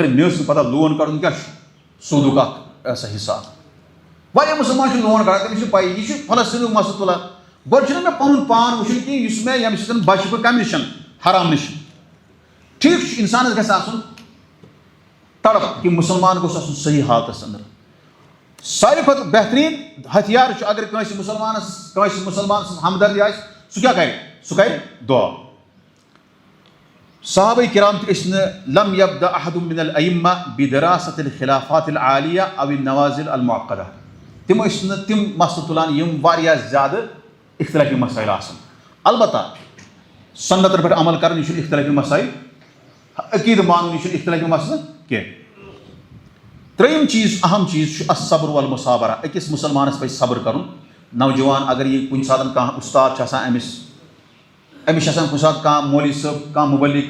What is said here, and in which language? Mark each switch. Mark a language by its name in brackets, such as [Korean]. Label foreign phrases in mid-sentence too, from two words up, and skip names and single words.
[Kashmiri] مےٚ ٲس نہٕ پَتہ لون کَڑُن کیٛاہ چھُ سوٗدُک اکھ سا حِساب واریاہ مُسلمان چھِ لون کَڑان تٔمِس چھُنہٕ پَیی یہِ چھُ فلسطیٖنُک مسلہٕ تُلان گۄڈٕ چھُنہٕ مےٚ پَنُن پان وٕچھُن کہِ یُس مےٚ ییٚمہِ سۭتۍ بَچہٕ بہٕ کَمہِ نِش حرام نِش ٹھیٖک چھُ اِنسانَس گژھِ آسُن تڑپ کہِ مُسلمان گوٚژھ آسُن صحیح حالتَس اَنٛدر ساروی کھۄتہٕ بہتریٖن ہتھیار چھُ اگر کٲنٛسہِ مُسلمان سٕنٛز ہمدردی آسہِ سُہ کیٛاہ کَرِ سُہ کَرِ دُعا صحابہ کرام تہِ ٲسۍ نہٕ [Arabic] لم یبدأ احد من الائمہ بدراست الخلافات العالیہ او النوازل المعقدہ [Kashmiri] تِم ٲسۍ نہٕ تِم مسلہٕ تُلان یِم واریاہ زیادٕ اختلافی مسٲیِل آسان البتہ سنتن پٮ۪ٹھ عمل کرُن یہِ چھُنہٕ اختلافی مسٲیِل عقیٖدٕ مانُن یہِ چھُنہٕ اختلافی مسلہٕ کینٛہہ ترٛیٚیِم چیٖز اہم چیٖز چھُ [Arabic] الصبر والمصابرہ [Kashmiri] أکِس مُسلمانَس پَزِ صبر کَرُن نوجوان اگر یہِ کُنہِ ساتہٕ کانٛہہ اُستاد چھُ آسان أمِس چھِ آسان کُنہِ ساتہٕ کانٛہہ مولوی صٲب کانٛہہ مُبلِغ